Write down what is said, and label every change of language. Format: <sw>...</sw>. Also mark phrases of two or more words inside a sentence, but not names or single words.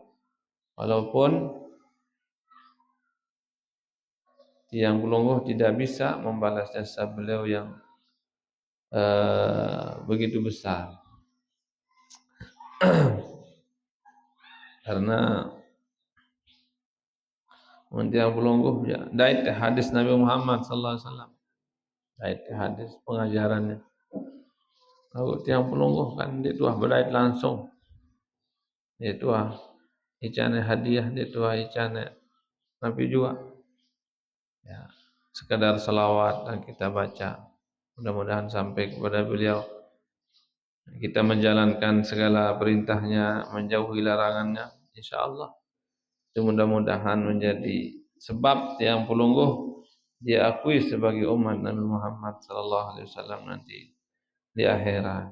<id>Walaupun</id> <sas>Tiang Pulungguh</sas> <id>tidak bisa membalas jasa beliau yang begitu besar. Karena</id> <sas>Tiang Pulungguh</sas> <id>ya, dait hadis Nabi Muhammad</id> <ar>sallallahu alaihi wasallam.</ar> <id>Dait hadis pengajarannya. Kalau</id> <sas>Tiang Pulungguh</sas> <id>kan</id> <sas>dia tuah berdait</sas> <id>langsung.</id> <sas>Dia tuah icane</sas> <id>hadiah,</id> <sas>dia tuah icane</sas> <id>Nabi juga. Ya, sekadar selawat dan kita baca. Mudah-mudahan sampai kepada beliau. Kita menjalankan segala perintahnya, menjauhi larangannya, insyaallah. Itu mudah-mudahan menjadi sebab</id> <sas>Tiang Pulungguh</sas> <id>diakui sebagai umat Nabi Muhammad</id> <ar>sallallahu alaihi wasallam</ar> <id>nanti di akhirat.</id>